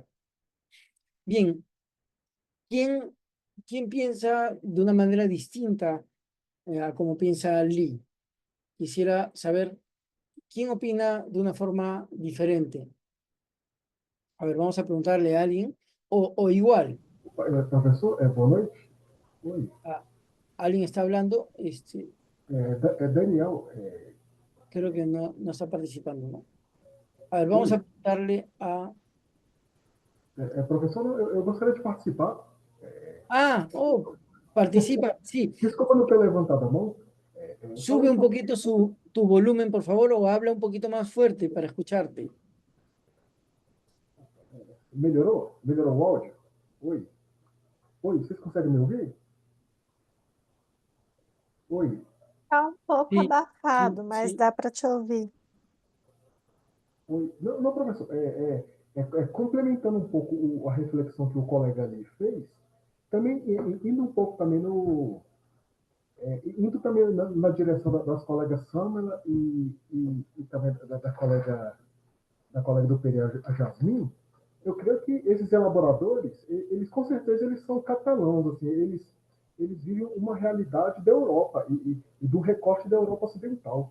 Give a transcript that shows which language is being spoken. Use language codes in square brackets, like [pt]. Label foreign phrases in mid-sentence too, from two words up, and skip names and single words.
[es] Bien, ¿quién, quién piensa de una manera distinta a como piensa Lee? Quisiera saber quién opina de una forma diferente. A ver, vamos a preguntarle a alguien, o igual, [pt] Professor, boa noite. Oi, a, [es] alguien está hablando, Daniel. creo que no está participando, ¿no? A ver, vamos a preguntarle a... [pt] Professor, eu gostaria de participar. [es] Oh, participa, sí, [pt] Desculpa não ter levantado a mão. [es] sube un poquito tu tu volumen, por favor, o habla un poquito más fuerte para escucharte. [pt] Melhorou? Melhorou o áudio? Oi? Oi, vocês conseguem me ouvir? Oi? Tá um pouco [es] Sí, [pt] abafado, [es] sí, [pt] mas [es] sí. [pt] dá para te ouvir. Oi? Não, não, professor, complementando um pouco a reflexão que o colega ali fez, também indo um pouco também indo também na direção das colegas Samela e também da colega do Pereira, a Jasmine, eu creio que esses elaboradores, eles com certeza eles são catalãos, assim, eles vivem uma realidade da Europa e do recorte da Europa Ocidental.